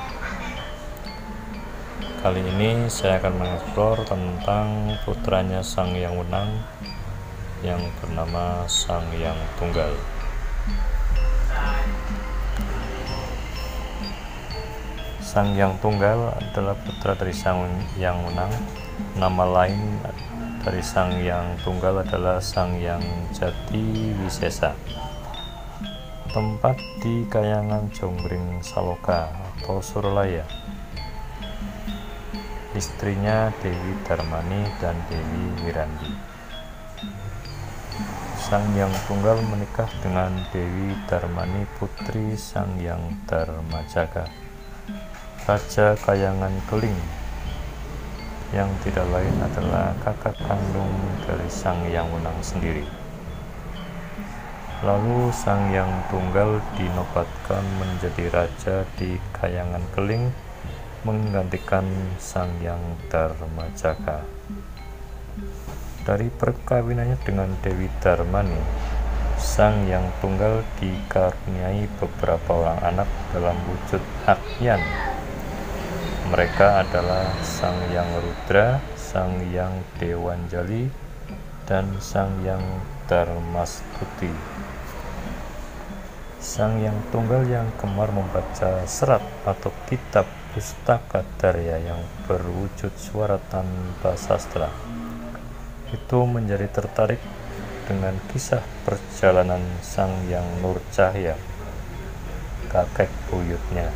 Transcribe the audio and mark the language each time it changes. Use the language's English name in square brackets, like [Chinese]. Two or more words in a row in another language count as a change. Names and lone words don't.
[Indonesian] Kali ini saya akan mengeksplor tentang putranya Sang Hyang Wenang yang bernama Sang Hyang Tunggal. Sang Hyang Tunggal adalah putra dari Sang Hyang Wenang. Nama lain dari Sang Hyang Tunggal adalah Sang Hyang Jati Wisesa. Tempat di Kayangan Jonggring Saloka atau Suralaya. Istrinya Dewi Darmani dan Dewi Wirandi. Sang Hyang Tunggal menikah dengan Dewi Darmani, putri Sang Hyang Darmajaka, Raja Kayangan Keling, yang tidak lain adalah kakak kandung dari Sang Hyang Wenang sendiri. Lalu Sang Hyang Tunggal dinobatkan menjadi raja di Kayangan Keling, menggantikan Sang Hyang Darmajaka. Dari perkawinannya dengan Dewi Darmani, Sang Hyang Tunggal dikaruniai beberapa orang anak dalam wujud Akyan. Mereka adalah Sang Hyang Rudra, Sang Hyang Dewanjali, dan Sang Hyang Darmastuti. Sang Hyang Tunggal yang gemar membaca serat atau kitab pustaka darya yang berwujud suara tanpa sastra, itu menjadi tertarik dengan kisah perjalanan Sang Hyang Nurcahya, kakek buyutnya.